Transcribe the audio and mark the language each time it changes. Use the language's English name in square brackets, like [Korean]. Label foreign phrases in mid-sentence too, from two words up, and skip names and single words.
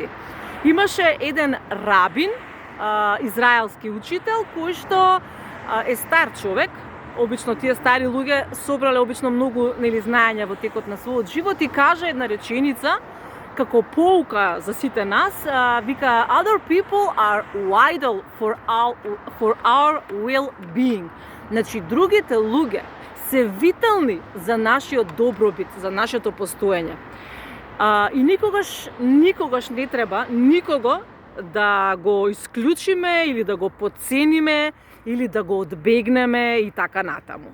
[Macedonian] Имаше еден рабин, израелски учител, кој што е стар човек. Обично тие стари луѓе собрале обично многу знаења во текот на својот живот, и кажа една реченица како поука за сите нас, вика: [English] other people are vital for our well-being. [Macedonian] Значи другите луѓе се витални за нашиот добробит, за нашето постоење. И никогаш не треба никого да го исклучиме или да го потцениме или да го одбегнеме и така натаму.